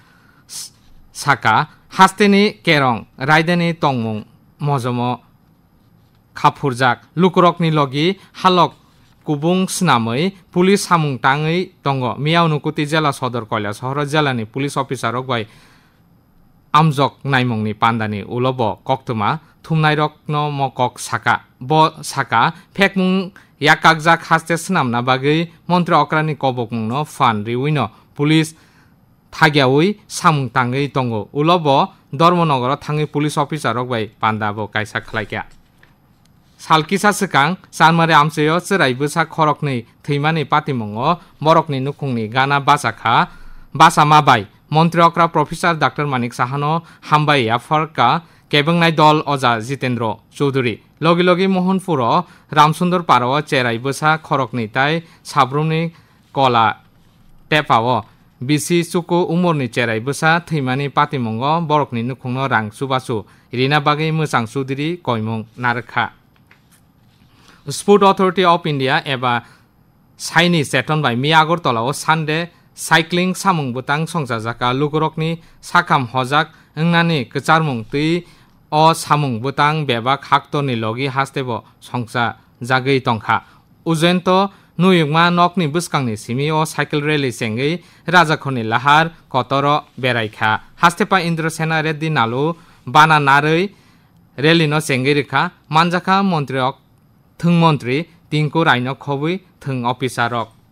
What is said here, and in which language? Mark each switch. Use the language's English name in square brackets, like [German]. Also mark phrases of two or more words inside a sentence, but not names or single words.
[Kok Borok] साका हास्तेनि केरं रायदानि तंमुं मजमो खाफुरजाक लुकरकनि लगी हालक कुबुं स्नामै पुलिस सामुं ताङै दङ मियाव नुकुति जिल्ला सदर कैलासहर जिल्लानि पुलिस अफिसारक बाय আমজক নাইমংনি পান্ডানি উলব কক্তমা থুমনাই রকন মকক সাকা ব সাকা ফেকমুং ইয়াকাকজাক হাস্তে স্নামনা বাগৈ মন্ত্রী অক্রানি কবকমুংনো ফান রিউইন পুলিশ থাগিয়াউই সামুং তাঙ্গৈ দঙ্গ উলব ধর্মনগর থাঙ্গৈ পুলিশ অফিসারক বাই পান্ডাবো কাইসা খালাইকা সালকিসা সিকাং সানমারে আমসেয় চিরাই বৈশাখ খরকनै থৈমানি পাতিমুङ বরকनि नुखुंनि गाना बासाखा बासामा बाय মন্ত্রী অক্রা প্রফেসর ডাক্তার মানিক সাহানো হামবাই আফারকা কেবংনাই দল অজা জিতেন্দ্র চৌধুরী লগে লগে মোহনপুর রামসুন্দর পারাও চেরাই বসা খরকনি তাই সাব্রমনি কলা টেপাও বিসি চুকু উমরনি চেরাই বসা থৈমানি পাতিমুङ বরকনি नुखुंनो রাং সুবাসু রিনা বাগै मोजां चौधुरी कयमुं नारखा स्पोर्ट अथरिटी अफ इंडिया एबा साइनि सेटन बाय मिया আগরতলাও सानडे साइक्लिं सामुं बुतां संजाजाका लुगरकनि साखाम हजाक ओंनानि गोचारमुं तै अ सामुं बुतां बेबा खाक्तनि लगी हास्तेबो संसा जागै तंखा उजयन्त नुयुगमा नकनि बुसकांनि सिमि अ साइकेल रेली सेंगै राजाखनि लाहार कतर बेरायखा हास्तेपा इन्द्रसेना रेड्डी नालु बाना नारै रेलिनो सेंगै रेखा मानजाखा मन्त्रीक थों मन्त्री तिंकु रायनो खबै थों अफिसारक